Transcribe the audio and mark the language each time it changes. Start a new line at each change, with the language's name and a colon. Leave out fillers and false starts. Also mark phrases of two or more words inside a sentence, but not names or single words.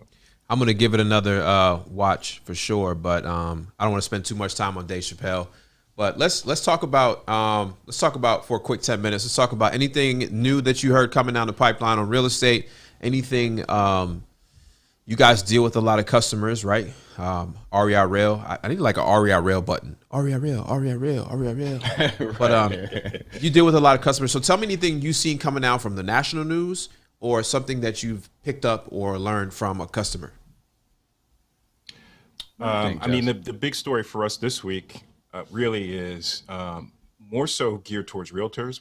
English: I'm gonna give it another watch for sure, but I don't want to spend too much time on Dave Chappelle. But let's talk about for a quick 10 minutes. Let's talk about anything new that you heard coming down the pipeline on real estate. Anything you guys deal with a lot of customers, right? REI Rail. I need like a REI Rail button. REI Rail, REI Rail, REI Rail. But you deal with a lot of customers. So tell me anything you've seen coming out from the national news, or something that you've picked up or learned from a customer. I mean, the big story for us this week really is more so geared towards realtors.